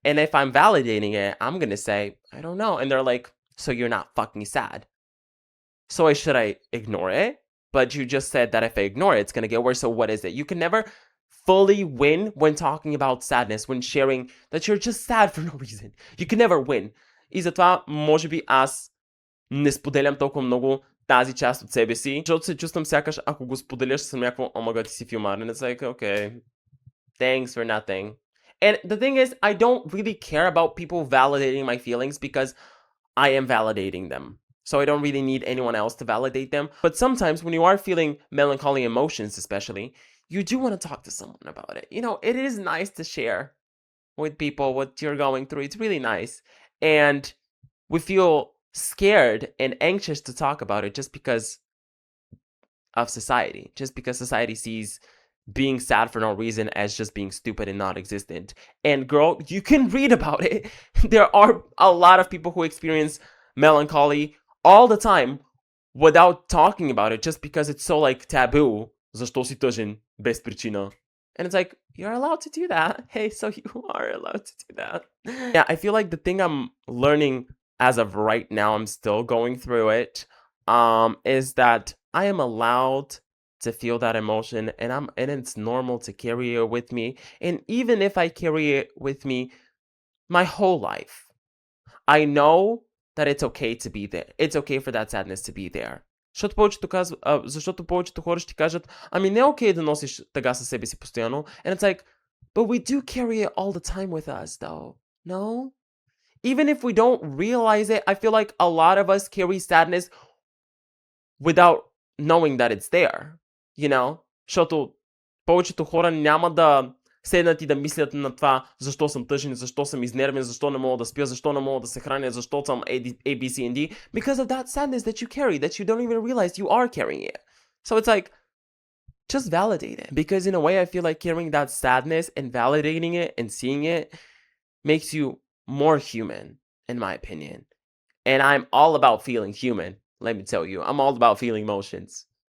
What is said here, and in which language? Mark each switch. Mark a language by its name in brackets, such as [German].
[English] And if I'm validating it, I'm going to say, I don't know. And they're like, so you're not fucking sad. So should I ignore it? But you just said that if I ignore it, it's going to get worse. So what is it? You can never fully win when talking about sadness, when sharing that you're just sad for no reason. You can never win. [Bulgarian] И затова, може би, аз не споделям толкова много тази част от себе си, защото се чувствам сякаш, ако го споделяш, съм някакво, [English] oh my god, [Bulgarian] ти си филмар. [English] And it's like, okay, thanks for nothing. And the thing is, I don't really care about people validating my feelings because I am validating them. So I don't really need anyone else to validate them. But sometimes when you are feeling melancholy emotions, especially, you do want to talk to someone about it. You know, it is nice to share with people what you're going through. It's really nice. And we feel scared and anxious to talk about it just because of society. Just because society sees being sad for no reason as just being stupid and not existent. And girl, you can read about it. There are a lot of people who experience melancholy all the time without talking about it just because it's so like taboo. [Bulgarian] Защо си тъжен без причина? [English] And it's like, you're allowed to do that. Hey, so you are allowed to do that. Yeah, I feel like the thing I'm learning as of right now, I'm still going through it, is that I am allowed to feel that emotion and it's normal to carry it with me. And even if I carry it with me my whole life, I know that it's okay to be there. It's okay for that sadness to be there. [Bulgarian] Защото повечето хора ще ти кажат, ами не е окей да носиш тъга със себе си постоянно. [English] And it's like, but we do carry it all the time with us though. No? Even if we don't realize it, I feel like a lot of us carry sadness without knowing that it's there. You know? [Bulgarian] Защото повечето хора няма да седнат и да мислят на това, защо съм тъжен, защо съм изнервен, защо не мога да спя, защо не мога да се храня, защо съм A, B, C, and D, [English] because of that sadness that you carry, that you don't even realize you are carrying it. So it's like, just validate it. Because in a way, I feel like carrying that sadness and validating it and seeing it makes you more human, in my opinion. And I'm all about feeling human, let me tell you. I'm all about feeling emotions.